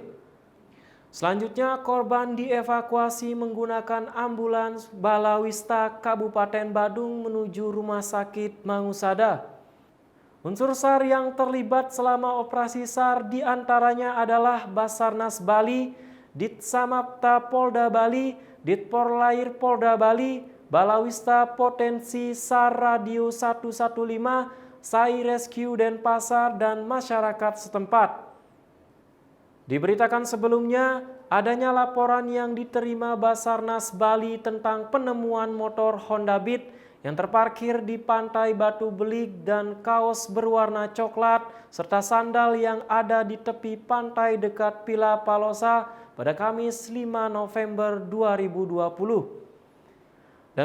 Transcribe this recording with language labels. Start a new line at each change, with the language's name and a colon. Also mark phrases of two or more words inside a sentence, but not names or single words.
Indonesian: Selanjutnya korban dievakuasi menggunakan ambulans Balawista Kabupaten Badung menuju Rumah Sakit Mangusada. Unsur SAR yang terlibat selama operasi SAR diantaranya adalah Basarnas Bali, Ditsamapta Polda Bali, Ditporlair Polda Bali, Balawista Potensi SAR Radio 115, SAI Rescue Denpasar, dan masyarakat setempat. Diberitakan sebelumnya, adanya laporan yang diterima Basarnas Bali tentang penemuan motor Honda Beat yang terparkir di Pantai Batu Belig dan kaos berwarna coklat serta sandal yang ada di tepi pantai dekat Pila Palosa pada Kamis 5 November 2020.